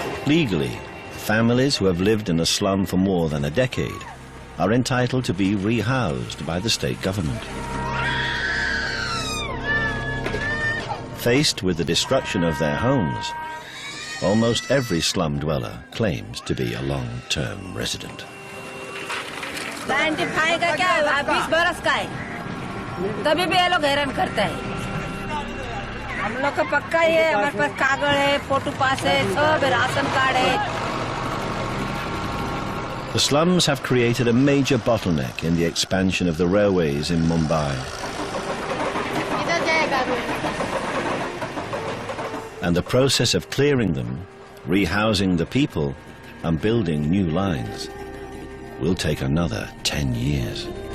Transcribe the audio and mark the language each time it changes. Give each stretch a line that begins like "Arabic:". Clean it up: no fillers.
English: Legally, families who have lived in a slum for more than a decade are entitled to be rehoused by the state government. Faced with the destruction of their homes, almost every slum dweller claims to be a long-term resident.
Hindi: 95 का क्या 20 बरस का है, तभी भी ये लोग हैरान करता है। हम लोग का पक्का ही है, हमारे पास कागज है, फोटो पास है, सब राशन कार्ड है।
English: The slums have created a major bottleneck in the expansion of the railways in Mumbai. And the process of clearing them, rehousing the people, and building new lines will take another 10 years.